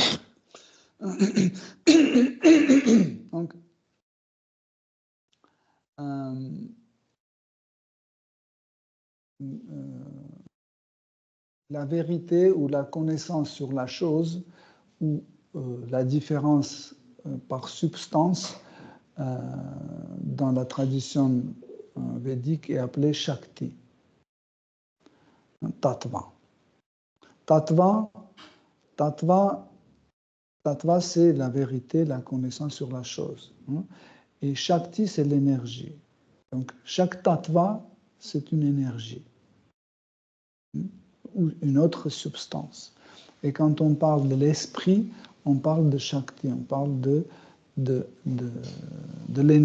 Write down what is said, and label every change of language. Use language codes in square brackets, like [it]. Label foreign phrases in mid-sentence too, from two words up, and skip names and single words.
[fr] Donc, la vérité ou la connaissance sur la chose ou la différence par substance dans la tradition védique est appelée Shakti. Tattva. Tattva, c'est la vérité, la connaissance sur la chose. Et Shakti, c'est l'énergie. Donc, chaque tattva, c'est une énergie ou une autre substance. Et quand on parle de l'esprit, on parle de Shakti, on parle de l'énergie.